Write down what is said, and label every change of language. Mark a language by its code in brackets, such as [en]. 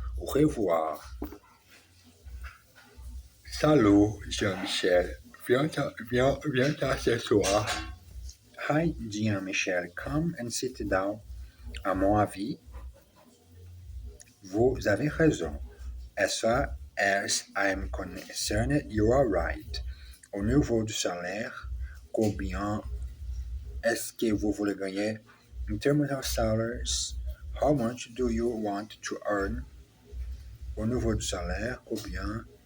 [fr] Au revoir. Salut, Jean-Michel. Viens t'asseoir. [en] Hi, Jean-Michel. Come and sit down. [fr] À mon avis, vous avez raison. [en] As far as I'm concerned, you are right. [fr] Au niveau du salaire, combien est-ce que vous voulez gagner? [en] In terms of salaries, how much do you want to earn? [fr] Au niveau du salaire, combien?